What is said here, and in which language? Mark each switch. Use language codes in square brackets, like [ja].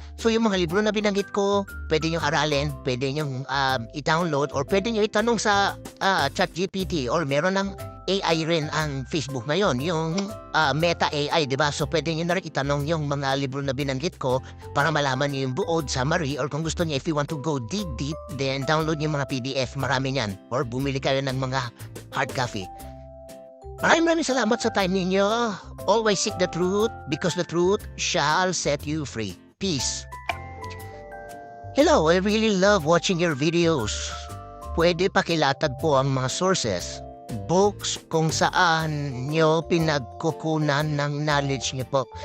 [tl] So yung mga libro na binanggit ko, pwede nyo aralin, pwede nyo i-download, or pwede nyo itanong sa ChatGPT, or meron ng AI rin ang Facebook ngayon, yung Meta AI, diba? So pwede nyo na rin itanong yung mga libro na binanggit ko para malaman nyo yung buod, summary, or kung gusto nyo, [en] if you want to go deep, then download [tl] yung mga PDF, marami niyan. Or bumili kayo ng mga hard copy. Maraming salamat sa time ninyo. [en] Always seek the truth because the truth shall set you free. Peace. Hello, I really love watching your videos. [tl] Pwede pakilatag po ang mga sources, books kung saan nyo pinagkukunan ng knowledge nyo po.